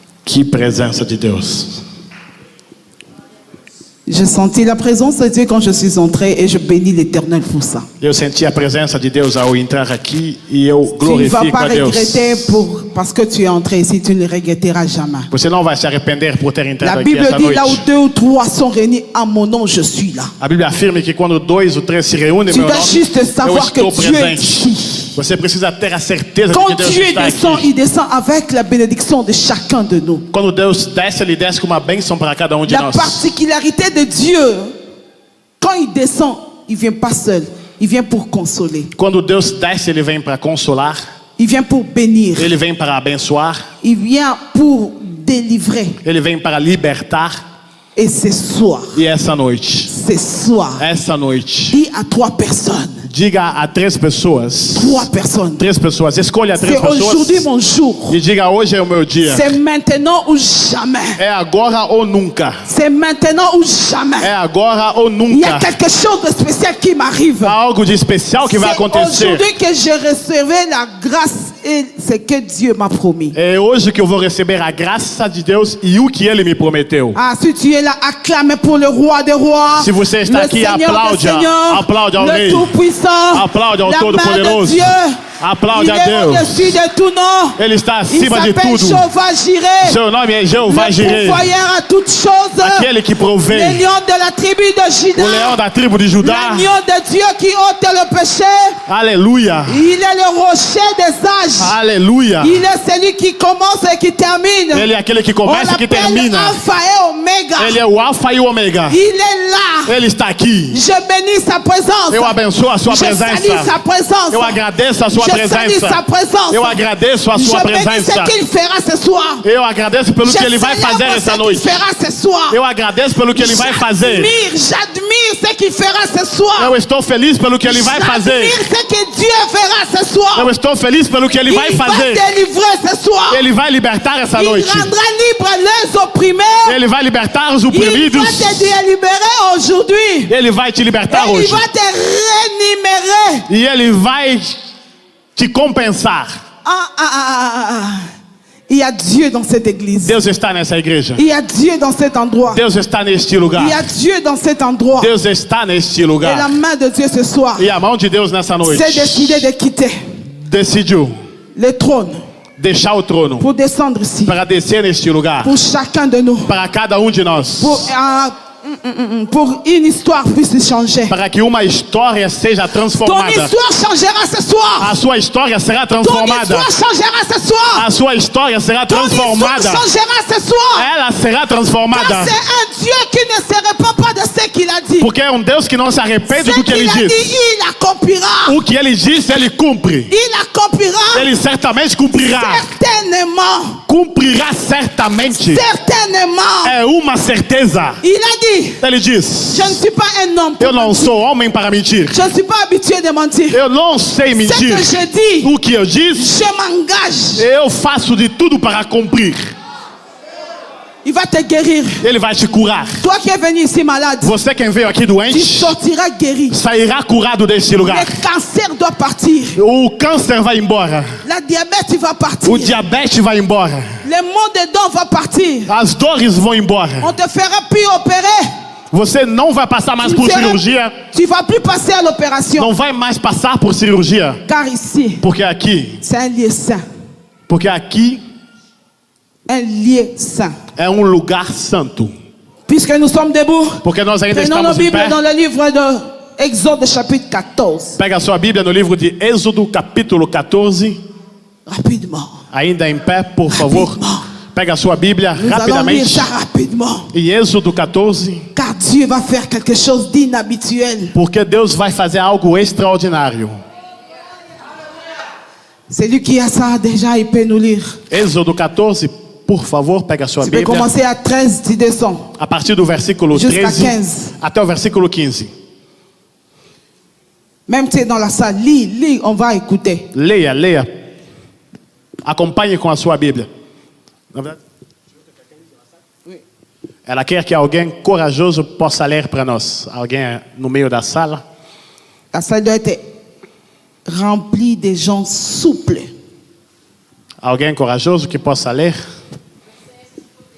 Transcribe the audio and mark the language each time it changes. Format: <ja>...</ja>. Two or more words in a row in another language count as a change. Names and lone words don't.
<pt>Que presença de Deus.</pt> <fr>J'ai senti la présence de Dieu quand je suis entrée et je bénis l'Éternel pour ça.</fr> <pt>Eu senti a presença de Deus ao entrar aqui e eu</pt> <fr>Tu ne vas</fr> <pt>glorifico</pt> <fr>pas</fr> <pt>a Deus.</pt> <fr>regretter parce que tu es entré ici, tu ne le regretteras jamais.</fr> <pt>Você não vai se arrepender por ter entrado</pt> <fr>La</fr> <pt>aqui</pt> <fr>Bible</fr> <pt>essa</pt> <fr>dit</fr> <pt>noite.</pt> <fr>là où 2 ou 3 sont réunis à mon nom, je suis là.</fr> <pt>A Bíblia afirma que quando 2 ou 3 se reúnem em</pt> <fr>Tu</fr> <pt>meu</pt> <fr>dois</fr> <pt>nome,</pt> <fr>juste</fr> <pt>eu</pt> <fr>savoir que</fr> <pt>estou</pt> <fr>Dieu est</fr> <pt>presente.</pt> <fr>ici.</fr> <pt>Você precisa ter a certeza de</pt> <fr>Quand</fr> <pt>que Deus</pt> <fr>Dieu</fr> <pt>está</pt> <fr>descend,</fr> <pt>aqui.</pt> <fr>il descend avec la bénédiction de chacun de nous.</fr> <pt>Quando Deus desce, Ele desce com uma bênção para cada um de</pt> <fr>La</fr> <pt>nós.</pt> <fr>particularité de Dieu, quand il descend, il ne vient pas seul. Il vient pour consoler.</fr> <pt>Quando Deus desce, Ele vem para consolar.</pt> <fr>Il vient pour bénir.</fr> <pt>Ele vem para abençoar.</pt> <fr>Il vient pour délivrer.</fr> <pt>Ele vem para libertar.</pt> <fr>Et ce soir,</fr> <pt>E essa noite, essa noite,</pt> <fr>dis à 3 personnes.</fr> <pt>diga a 3 pessoas.</pt> <fr>3 personnes.</fr> <pt>3 pessoas. Escolha 3</pt> <fr>C'est aujourd'hui</fr> <pt>pessoas.</pt> <fr>mon jour.</fr> <pt>E diga: hoje é o meu dia.</pt> <fr>C'est maintenant ou jamais.</fr> <pt>É agora ou nunca.</pt> <fr>C'est maintenant ou jamais.</fr> <pt>É agora ou</pt> <fr>Il y a</fr> <pt>nunca.</pt> <fr>quelque chose de spécial qui m'arrive.</fr> <pt>Há algo de especial que vai</pt> <fr>C'est</fr> <pt>acontecer.</pt> <fr>aujourd'hui que j'ai recevé la grâce et ce que Dieu m'a promis.</fr> <pt>É hoje que eu vou receber a graça de Deus e o que Ele me prometeu.</pt> <fr>Ah, si tu es là, acclame pour le roi des rois.</fr> <pt>Se você está</pt> <fr>le</fr> <pt>aqui,</pt> <fr>Seigneur</fr> <pt>aplaude,</pt> <fr>des seigneurs,</fr> <pt>aplaude ao</pt> <fr>le</fr> <pt>Rei.</pt> <fr>Tout-Puissant,</fr> <pt>Aplaude ao</pt> <fr>la main de</fr> <pt>Todo-Poderoso.</pt> <fr>Dieu.</fr> <pt>Aplaude</pt> <fr>Il</fr> <pt>a</pt> <fr>est</fr> <pt>Deus.</pt> <fr>au-dessus de tout nom.</fr> <pt>Ele está</pt> <fr>Il</fr> <pt>acima de</pt> <fr>s'appelle</fr> <pt>tudo.</pt> <fr>Jehovah Jireh,</fr> <pt>Seu nome é Jeová</pt> <fr>le</fr> <pt>Jireh,</pt> <fr>pourvoyeur à toutes choses,</fr> <pt>aquele que</pt> <fr>le</fr> <pt>provê,</pt> <fr>lion de la tribu de Juda,</fr> <pt>o leão da tribo de Judá.</pt> <fr>l'agneau de Dieu qui ôte le péché.</fr> <pt>Aleluia,</pt> <fr>Il est le rocher des âges.</fr> <pt>aleluia.</pt> <fr>Il est celui qui commence et qui termine.</fr> <pt>Ele é aquele que</pt> <fr>On</fr> <pt>começa e que</pt> <fr>l'appelle</fr> <pt>termina.</pt> <fr>Alpha et Omega.</fr> <pt>Ele é o Alfa e o Ômega.</pt> <fr>Il est là.</fr> <pt>Ele está aqui.</pt> <fr>Je bénis sa présence.</fr> <pt>Eu abençoo a sua</pt> <fr>Je salue</fr> <pt>presença.</pt> <fr>sa présence.</fr> <pt>Eu agradeço a sua</pt> <fr>Je salue sa</fr> <pt>presença.</pt> <fr>présence.</fr> <pt>Eu agradeço a sua</pt> <fr>Je bénis</fr> <pt>presença.</pt> <fr>ce qu'il fera ce soir.</fr> <pt>Eu agradeço pelo</pt> <fr>Je</fr> <pt>que Ele vai</pt> <fr>célèbre</fr> <pt>fazer essa</pt> <fr>ce</fr> <pt>noite.</pt> <fr>qu'il fera ce soir.</fr> <pt>Eu agradeço pelo que Ele vai fazer.</pt> <fr>J'admire ce qu'il fera ce soir.</fr> <pt>Eu estou feliz pelo que Ele vai fazer.</pt> <fr>J'admire ce que Dieu fera ce soir.</fr> <pt>Eu estou feliz pelo que Ele vai</pt> <fr>Il va</fr> <pt>fazer.</pt> <fr>délivrer ce soir.</fr> <pt>Ele vai libertar essa</pt> <fr>Il</fr> <pt>noite.</pt> <fr>rendra libre les opprimés.</fr> <pt>Ele vai libertar os</pt> <fr>Il</fr> <pt>oprimidos.</pt> <fr>va te délibérer aujourd'hui.</fr> <pt>Ele vai te libertar</pt> <fr>Et il</fr> <pt>hoje.</pt> <fr>va te rémunérer.</fr> <pt>E Ele vai te compensar.</pt> <fr>Il y a Dieu dans cette église.</fr> <pt>Deus está nessa igreja.</pt> <fr>Il y a Dieu dans cet endroit.</fr> <pt>Deus está neste lugar.</pt> <fr>Il y a Dieu dans cet endroit.</fr> <pt>Deus está neste</pt> <fr>Et la</fr> <pt>lugar.</pt> <fr>main de Dieu ce soir</fr> <pt>E a mão de Deus nessa noite</pt> <fr>s'est décidé de quitter</fr> <pt>decidiu</pt> <fr>le trône</fr> <pt>deixar o trono</pt> <fr>pour descendre ici.</fr> <pt>para descer neste lugar.</pt> <fr>Pour chacun de nous.</fr> <pt>Para cada de nós.</pt> <fr>Pour une histoire puisse changer.</fr> <pt>Para que uma história seja</pt> <fr>Ton</fr> <pt>transformada.</pt> <fr>histoire changera ce soir.</fr> <pt>A sua história será</pt> <fr>Ton</fr> <pt>transformada.</pt> <fr>histoire changera ce soir.</fr> <pt>A sua história será</pt> <fr>Ton histoire</fr> <pt>transformada.</pt> <fr>changera ce soir.</fr> <pt>Ela será transformada.</pt> <fr>Car c'est un Dieu qui ne se répand pas de ce qu'il a dit.</fr> <pt>Porque é Deus que não se arrepende</pt> <fr>Ce</fr> <pt>do que Ele</pt> <fr>qu'il a dit,</fr> <pt>diz.</pt> <fr>il accomplira.</fr> <pt>O que Ele disse, Ele cumpre.</pt> <fr>Il accomplira.</fr> <pt>Ele certamente cumprirá.</pt> <fr>Certainement.</fr> <pt>Cumprirá certamente.</pt> <fr>Certainement.</fr> <pt>É uma certeza.</pt> <fr>Il a dit,</fr> <pt>Ele diz:</pt> <fr>je ne suis pas un homme.</fr> <pt>eu não sou homem para mentir.</pt> <fr>Je ne suis pas habitué de mentir.</fr> <pt>Eu não sei</pt> <fr>Ce</fr> <pt>mentir.</pt> <fr>que je dis,</fr> <pt>O que eu disse,</pt> <fr>je m'engage.</fr> <pt>eu faço de tudo para cumprir.</pt> <fr>Il va te guérir.</fr> <pt>Ele vai te curar.</pt> <fr>Toi qui es venu ici malade,</fr> <pt>Você quem veio aqui</pt> <fr>tu</fr> <pt>doente,</pt> <fr>sortiras guéri.</fr> <pt>sairá curado deste lugar.</pt> <fr>Le cancer doit partir.</fr> <pt>O câncer vai embora.</pt> <fr>La diabète va partir.</fr> <pt>O diabetes vai embora.</pt> <fr>Le maux de dents va partir.</fr> <pt>As dores vão embora.</pt> <fr>On te fera plus opérer.</fr> <pt>Você não vai passar mais por cirurgia.</pt> <fr>Tu vas plus passer à l'opération.</fr> <pt>Não vai mais passar por cirurgia.</pt> <fr>Car ici,</fr> <pt>Porque aqui,</pt> <fr>c'est un lieu saint.</fr> <pt>porque aqui</pt> <fr>Un lieu saint.</fr> <pt>é um lugar santo.</pt> <fr>Puisque nous sommes debout,</fr> <pt>Porque nós ainda</pt> <fr>prenons nos</fr> <pt>estamos em</pt> <fr>Bibles</fr> <pt>pé.</pt> <fr>dans le livre de Exode chapitre 14.</fr> <pt>Pega a sua Bíblia no livro de Êxodo, capítulo 14.</pt> <fr>Rapidement.</fr> <pt>Ainda em pé, por favor. Pega a sua Bíblia</pt> <fr>Nous allons lire</fr> <pt>rapidamente.</pt> <fr>ça rapidement.</fr> <pt>Em Êxodo 14.</pt> <fr>Car Dieu va faire quelque chose d'inhabituel.</fr> <pt>Porque Deus vai fazer algo extraordinário.</pt> <fr>Celui qui a ça déjà, il peut nous lire.</fr> <pt>Êxodo 14, por favor, pega a sua</pt> <fr>Tu peux</fr> <pt>Bíblia.</pt> <fr>commencer à 13, tu descends.</fr> <pt>A partir do versículo</pt> <fr>Jusqu'à</fr> <pt>13</pt> <fr>15.</fr> <pt>até o versículo 15.</pt> <fr>Même tu es dans la salle, lis, on va écouter.</fr> <pt>Leia, leia. Acompanhe com a sua Bíblia. Na verdade, ela quer que alguém corajoso possa ler para nós. Alguém no meio da sala.</pt> <fr>La salle doit être remplie de gens souples.</fr> <pt>Alguém corajoso que possa ler.</pt>